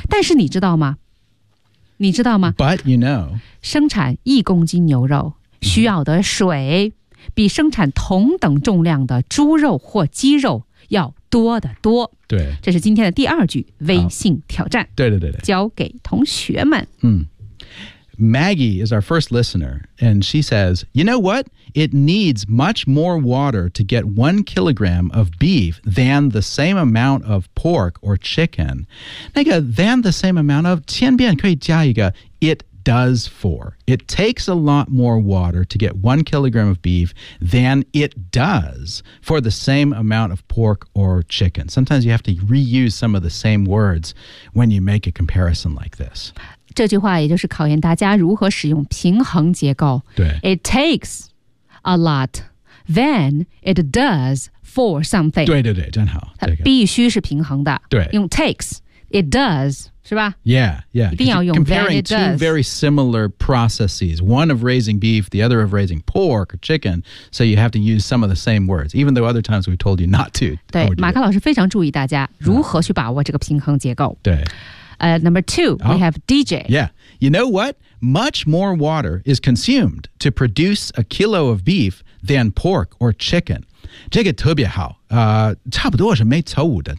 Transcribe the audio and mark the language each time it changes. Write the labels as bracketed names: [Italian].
[Chinese] 但是你知道吗你知道吗 [English] But you know [Chinese] 生产一公斤牛肉需要的水、mm-hmm. 比生产同等重量的猪肉或鸡肉要多得多对这是今天的第二句微信挑战对对对对教给同学们 [English] 嗯Maggie is our first listener, and she says, you know what? It needs much more water to get 1 kilogram of beef than the same amount of pork or chicken. [Chinese] 那个 [English] than the same amount of, [Chinese] 千遍可以加一个 [English] it does for. It takes a lot more water to get 1 kilogram of beef than it does for the same amount of pork or chicken. Sometimes you have to reuse some of the same words when you make a comparison like this. [Chinese] 这句话也就是考验大家如何使用平衡结构。对。 [English] It takes a lot, then it does for something. [Chinese] 对对对真好。它必须是平衡的。对。 [English] 用 takes, it does, [Chinese] 是吧 [English] ?Yeah, yeah. [Chinese] 一定要用 [English] then it does. Comparing two very similar processes, one of raising beef, the other of raising pork or chicken, so you have to use some of the same words, even though other times we've told you not to. [Chinese] 对马克老师非常注意大家如何去把握这个平衡结构。对。 [English] Number two,、oh, we have DJ. Yeah. You know what? Much more water is consumed to produce 1 kilo of beef than pork or chicken. [Chinese] 这个特别好、差不多是没错误的。